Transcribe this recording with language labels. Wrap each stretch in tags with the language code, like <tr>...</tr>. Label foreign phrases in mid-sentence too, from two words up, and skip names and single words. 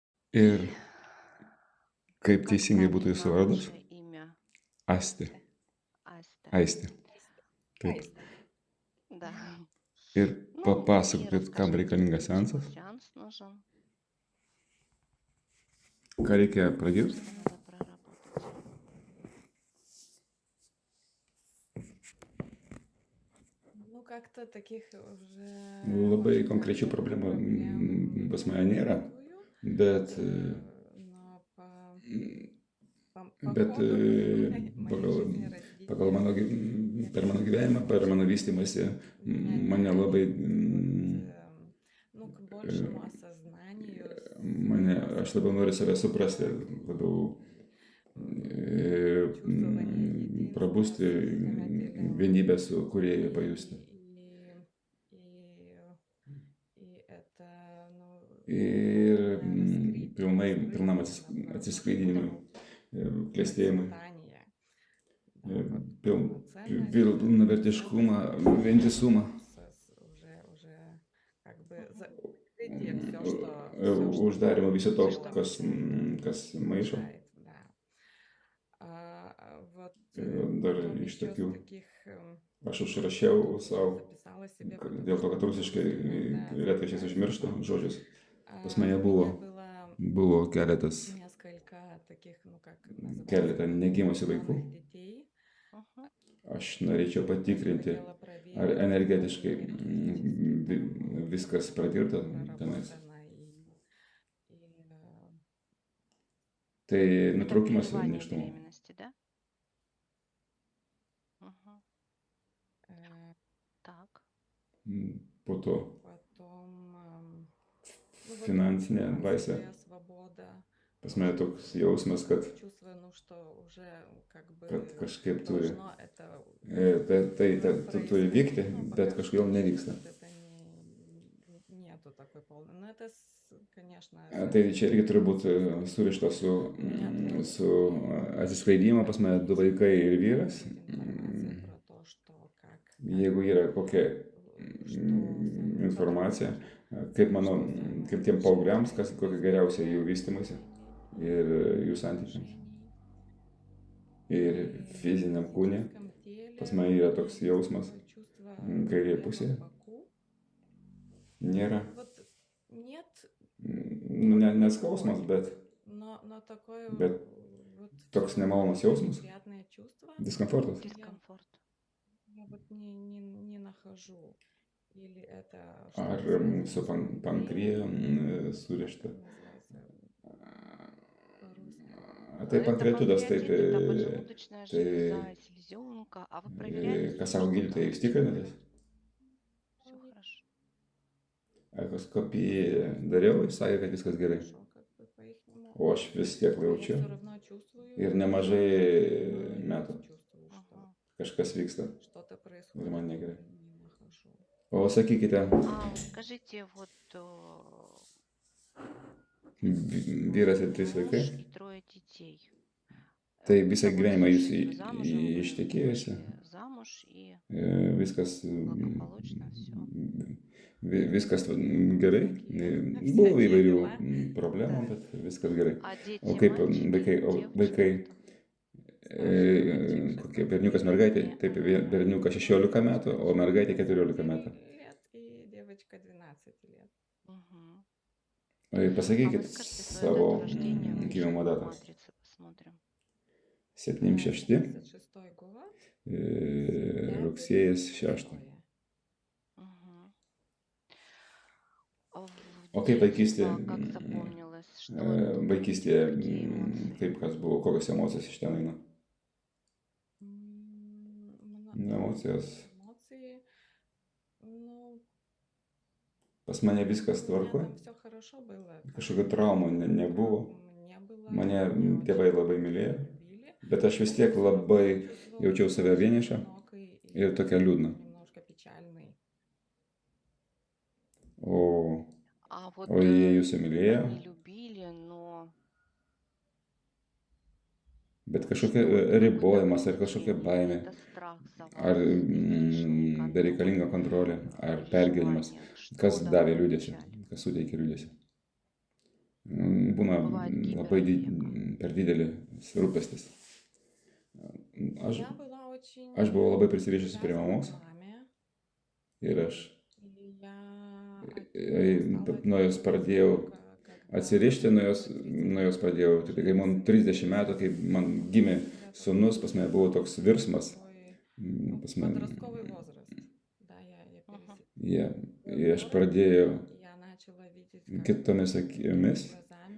<lt>Ir</lt> <ru>И</ru> <lt>kaip</lt> <ru>как</ru> <lt>teisingai būtų jūsų</lt> <ru>правильно</ru> <lt>vardas?</lt> <ru>ваше имя?</ru> <lt>Asti.</lt> <ru>Астя.</ru> <lt>Aistė. Taip. Aistė.</lt> <ru>Да.</ru> <lt>Ir</lt> <ru>Ну и</ru> <lt>papasakokit, kam</lt> <ru>расскажите,</ru> <lt>reikalingas</lt> <ru>для чего</ru> <lt>seansas,</lt> <ru>сеанс нужен,</ru> <lt>ką reikia pradirbt.</lt> <ru>что надо проработать. Nu, как-то таких уже</ru> <lt>Labai</lt> <ru>очень</ru> <lt>konkrečių</lt> <ru>конкретных</ru> <lt>problemų</lt> <ru>проблем</ru> <lt>pas</lt> <ru>не</ru> <lt>mane nėra,</lt> <ru>чувствую,</ru> <lt>bet,</lt> <ru>но по</ru> <lt>bet</lt> <ru>ходу моей</ru> <lt>pagal,</lt> <ru>жизни</ru> <lt>pagal</lt> <ru>развития</ru> <lt>mano,</lt> <ru>я</ru> <lt>per mano</lt> <ru>поняла,</ru> <lt>gyvenimą,</lt> <ru>что</ru> <lt>per mano</lt> <ru>очень</ru> <lt>vystimąsi, mane</lt> <ru>меня</ru> <lt>labai,</lt> <ru>тянет вот, ну, к большему осознанию</ru> <lt>mane,</lt> <ru>своего</ru> <lt>aš labiau noriu save suprasti,</lt> <ru>существования,</ru> <lt>labiau</lt> <ru>чувствование единства с</ru> <lt>prabusti</lt> <ru>Создателем.</ru> <lt>vienybę su kūrėju pajusti.</lt> <ru>И это, ну,</ru> <lt>Ir</lt> <ru>полное раскрытие,</ru> <lt>pilnam</lt> <ru>наоборот,</ru> <lt>atsiskleidimui,</lt> <ru>нашего</ru> <lt>klestėjimui,</lt> <ru>процветания. Да, вот полноценность,</ru> <lt>pilnavertiškumą, vientisumą.</lt> <ru>уже как бы закрытие все, что</ru> <lt>Uždarimo viso to,</lt> <ru>мешает,</ru> <lt>kas maišo.</lt> <ru>да. Вот</ru> <lt>Dar</lt> <ru>потом</ru> <lt>iš</lt> <ru>еще</ru> <lt>tokių,</lt> <ru>с таких</ru> <lt>aš užrašiau savo,</lt> <ru>записала себе,</ru> <lt>dėl to,</lt> <ru>потому</ru> <lt>kad</lt> <ru>что</ru> <lt>rusiškai</lt> <ru>иногда</ru> <lt>retkarčiais užmirštu</lt> <ru>забываю.</ru> <lt>žodžius. Pas</lt> <ru>У</ru> <lt>mane</lt> <ru>меня</ru> <lt>buvo keletas,</lt> <ru>несколько таких, ну как</ru> <lt>keletą</lt> <ru>называется,</ru> <lt>negimusių vaikų.</lt> <ru>новых детей. Мгм.</ru> <lt>Aš norėčiau patikrinti,</lt> <ru>Хотела</ru> <lt>ar</lt> <ru>проверить,</ru> <lt>energetiškai</lt> <ru>насколько энергетически</ru> <lt>viskas pratirta tenais.</lt> <ru>проработано</ru> <lt>Tai</lt> <ru>Это</ru> <lt>nutraukimas</lt> <ru>прерывание</ru> <lt>nėštumo.</lt> <ru>беременности, да? Мгм. Так.</ru> <lt>Po to</lt> <ru>потом ну, вот</ru> <lt>finansinė laisvė.</lt> <ru>финансовая свобода.</ru> <lt>Pas mane toks jausmas, kad</lt> <ru>Чувствую, ну, что уже как бы</ru> <lt>kažkaip turi,</lt> <ru>должно это</ru> <lt>tu turi vykti,</lt> <ru>происходить, но</ru> <lt>bet</lt> <ru>пока</ru> <lt>kažkodėl</lt> <ru>что</ru> <lt>nevyksta.</lt> <ru>вот это нету такой полной. Но это, конечно,</ru> <lt>Tai čia irgi turi būti surišta su atsiskleidimu. Pas mane 2 vaikai ir vyras.</lt> <ru>информация про то, что как</ru> <lt>Jeigu yra kokia</lt> <ru>что</ru> <lt>informacija, kaip tiem paaugliams, kokia geriausia jų vystymuose ir jų santykiams. Ir fiziniam kūne pas mane yra toks jausmas, kairėje pusėje nėra, nu, ne skausmas, bet toks nemalonus jausmas, diskomfortas.</lt> <ru>Дискомфорт.</ru> <lt>Ar su pankrija surišta. Tai</lt> <ru>Это</ru> <lt>pankreatudas,</lt> <ru>панкреатит,</ru> <lt>taip,</lt> <ru>это поджелудочная железа,</ru> <lt>tai,</lt> <ru>селезенка. А вы проверяли</ru> <lt>ką</lt> <ru>себе</ru> <lt>sako</lt> <ru>что-то?</ru> <lt>gydytojai, jūs tikrinatės?</lt> <ru>Все хорошо.</ru> <lt>Echoskopiją dariau, jis sakė, kad viskas gerai. O aš vis tiek jaučiu ir nemažai metų Ага. kažkas vyksta ir man negerai. O sakykite,</lt> <ru>А скажите, вот</ru> <lt>vyras ir 3 vaikai,</lt> <ru>муж и 3 детей.</ru> <lt>tai</lt> <ru>Вы</ru> <lt>visą</lt> <ru>довольны</ru> <lt>gyvenimą jūs</lt> <ru>жизнью, вы замужем, вы</ru> <lt>ištekėjusi,</lt> <ru>вышли замуж и</ru> <lt>viskas,</lt> <ru>благополучно все.</ru> <lt>viskas gerai, buvo įvairių problemų, bet viskas gerai.</lt> <ru>А</ru> <lt>O</lt> <ru>дети</ru> <lt>kaip</lt> <ru>мальчики,</ru> <lt>vaikai,</lt> <ru>девочки,</ru> <lt>kokie berniukas mergaitė, taip berniukas 16 metų, o mergaitė 14 metų. Мгм. O</lt> <ru>А вы</ru> <lt>pasakykit</lt> <ru>скажите свою</ru> <lt>savo</lt> <ru>дату рождения, мы еще</ru> <lt>gimimo</lt> <ru>по</ru> <lt>datą.</lt> <ru>матрице посмотрим.</ru> <lt>76, rugsėjas 6. Мгм. O kaip vaikystė,</lt> <ru>Детство, как запомнилось, что вот</ru> <lt>vaikystėje,</lt> <ru>какие эмоции?</ru> <lt>kaip kas buvo, kokios emocijos iš ten eina? Emocijos. Pas mane viskas tvarko, kažkokių traumų nebuvo, mane tėvai labai mylėjo, bet aš vis tiek labai jaučiau save vienišą ir tokia liūdna.</lt> <ru>А вот</ru> <lt>O jie jūsų mylėjo,</lt> <ru>они любили, но</ru> <lt>bet kažkokia</lt> <ru>что?</ru> <lt>ribojimas ar</lt> <ru>Какое-то</ru> <lt>kažkokia</lt> <ru>ограничение,</ru> <lt>baimė,</lt> <ru>это страх за</ru> <lt>ar</lt> <ru>вас, или лишний контроль,</ru> <lt>bereikalinga kontrolė, ar pergyvenimas,</lt> <ru>переживания. Что</ru> <lt>kas davė</lt> <ru>давало</ru> <lt>liūdėsį,</lt> <ru>печаль?</ru> <lt>kas suteikė liūdėsį. būna</lt> <ru>Бывает</ru> <lt>labai</lt> <ru>гиперопека.</ru> <lt>per didelis rūpestis. Aš,</lt> <ru>Я была очень</ru> <lt>aš buvau labai prisirišęs prie</lt> <ru>привязана</ru> <lt>mamos</lt> <ru>к маме,</ru> <lt>ir aš</lt> <ru>и я стала</ru> <lt>nuo jos</lt> <ru>делать</ru> <lt>pradėjau</lt> <ru>только</ru> <lt>atsirišti,</lt> <ru>когда</ru> <lt>nuo jos pradėjau, tai kai man 30 metų, kai man gimė sūnus, pas mane buvo toks virsmas, pas mane,</lt> <ru>подростковый возраст. Да, я Мгм.</ru> <lt>ir aš pradėjau</lt> <ru>я начала видеть как</ru> <lt>kitomis akimis,</lt> <ru>глазами,</ru>